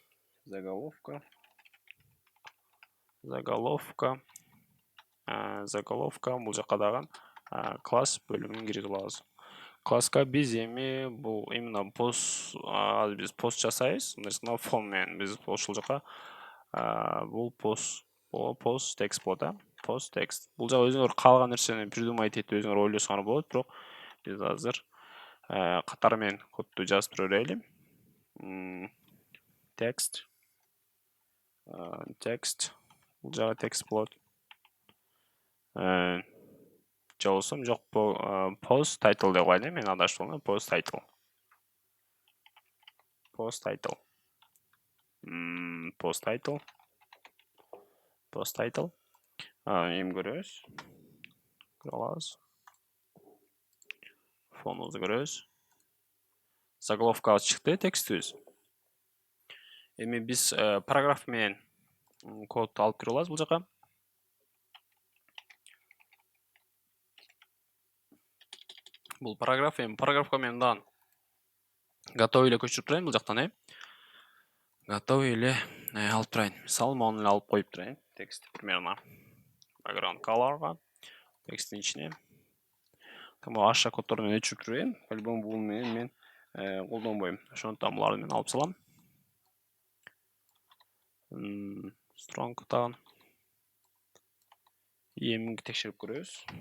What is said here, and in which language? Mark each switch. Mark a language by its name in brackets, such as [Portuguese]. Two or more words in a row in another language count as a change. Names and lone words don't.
[Kyrgyz] Заголовка бул жака дагы класс бөлүмүн киргизе алабыз. Класска биз эми бул именно пост биз пост жасайбыз. Мындайча фон менен биз ошол жака бул [English] post text [Kyrgyz] болот, [English] Post text. [Kyrgyz] Бул жака өзүңөр каалаган нерсени придумать этип өзүңөр ойлосоңор болот, бирок биз азыр катары менен кодду жазып тура берели. Text. Бул жака text болот. Же болбосо жок, [English] post title [Kyrgyz] деп коеюн, мен адашып калдым. [English] Post title. [Kyrgyz] Эми көрөбүз. Көрө алабыз. Фонубузду көрөбүз. Заголовкабыз чыкты, текстибиз. Эми биз параграф менен код алып кире алабыз бул жака. Бул параграф, эми параграфка мен мындан готовый эле көчүрүп турайын бул жактан, Готовый эле алып турайын. Мисалы, мону эле алып коюп турайын. Текст примерно [English] background colorга, [Kyrgyz] тексттин ичине. Тамам аша коддорун өчүрүп турайын. По-любому бул менен мен колдонбойм. Ошондуктан буларды мен алып салам. Strong тагын. Эми текшерип көрөбүз.